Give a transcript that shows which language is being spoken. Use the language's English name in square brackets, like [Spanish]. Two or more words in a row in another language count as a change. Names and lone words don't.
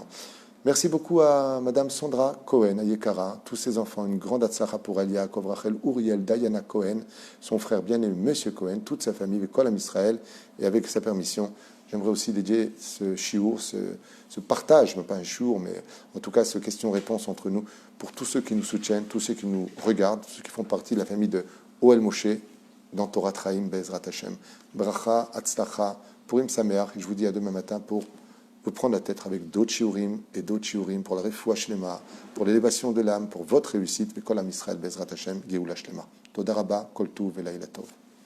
[French] Merci beaucoup à Madame Sandra Cohen, à Yekara, tous ses enfants, une grande atzlacha pour Elia, Yaakov, Rachel, Uriel, Diana Cohen, son frère bien-aimé, Monsieur Cohen, toute sa famille, avec [Hebrew] כל עם ישראל, [French] et avec sa permission, j'aimerais aussi dédier ce shiur, ce partage, même pas un shiur, mais en tout cas ce question-réponse entre nous, pour tous ceux qui nous soutiennent, tous ceux qui nous regardent, tous ceux qui font partie de la famille de Oel Moshe, dans Torah Traim, [Hebrew] בעזרת השם. ברכה, הצלחה, פורים שמח, [French] et je vous dis à demain matin pour vous prendre la tête avec d'autres shiurim et d'autres shiurim pour la [Hebrew] רפואה שלמה, [French] pour l'élévation de l'âme, pour votre réussite. [Hebrew] כל עם ישראל בעזרת השם גאולה שלמה. תודה רבה, כל טוב et לילה טוב.